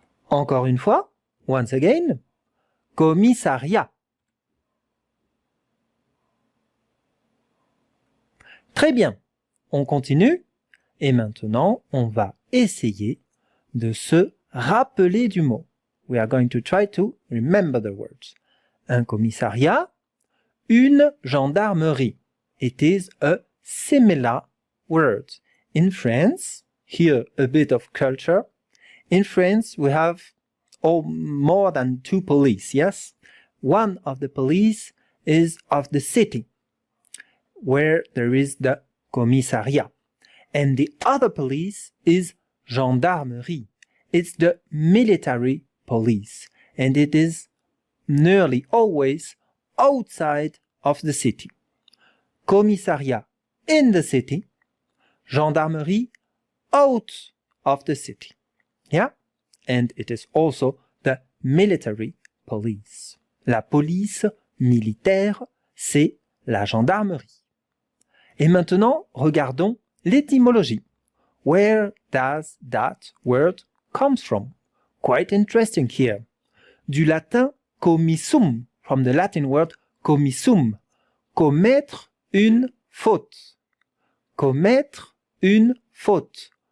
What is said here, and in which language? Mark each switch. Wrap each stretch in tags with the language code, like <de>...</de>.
<fr>Encore une fois,</fr> <en>once again.</en> <fr>Commissariat. Très bien. On continue. Et maintenant, on va essayer de se rappeler du mot.</fr> <en>We are going to try to remember the words.</en> <fr>Un commissariat, une gendarmerie.</fr> <en>It is a similar word. In France, here a bit of culture. In France, we have more than 2 police, yes? One of the police is of the city, where there is the commissariat. And the other police is gendarmerie. It's the military police, and it is nearly always outside of the city. Commissariat in the city, gendarmerie out of the city. Yeah? And it is also the military police.</en> <fr>La police militaire, c'est la gendarmerie. Et maintenant, regardons l'étymologie.</fr> <en>Where does that word come from? Quite interesting here.</en> <fr>Du latin commissum,</fr> <en>from the Latin word commissum,</en> <fr>commettre une faute. Commettre une faute.</fr>